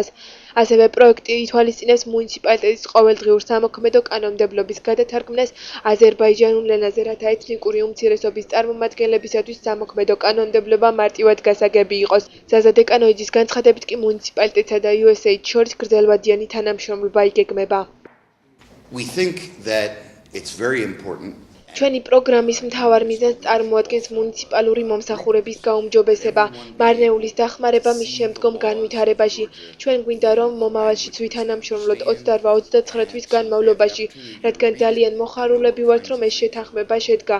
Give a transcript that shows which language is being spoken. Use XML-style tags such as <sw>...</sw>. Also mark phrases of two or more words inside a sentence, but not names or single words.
<ka>ასევე პროექტი ითვალისწინებს მუნიციპალიტეტის ყოველდღიურ სამოქმედო კანონმდებლობის გადათარგმნას აზერბაიჯანულ ენაზე, რათა ეთნიკური უმცირესობის წარმომადგენლებისათვის სამოქმედო კანონმდებლობა მარტივად გასაგები იყოს. ზაზა დეკანოიძის განცხადებით კი მუნიციპალიტეტსა და USAID შორის გრძელვადიანი თანამშრომლობა იგეგმება.</ka> <en>We think that it's very important.</en> <ka>ჩვენი პროგრამის მთავარ მიზანს წარმოადგენს მუნიციპალური მომსახურების გაუმჯობესება, მარნეულის დახმარება მის შემდგომ განვითარებაში. ჩვენ გვინდა რომ მომავალშიც ვითანამშრომლოთ 28-29 თვის განმავლობაში, რადგან ძალიან მოხარულები ვართ, რომ ეს შეთანხმება შედგა.</ka>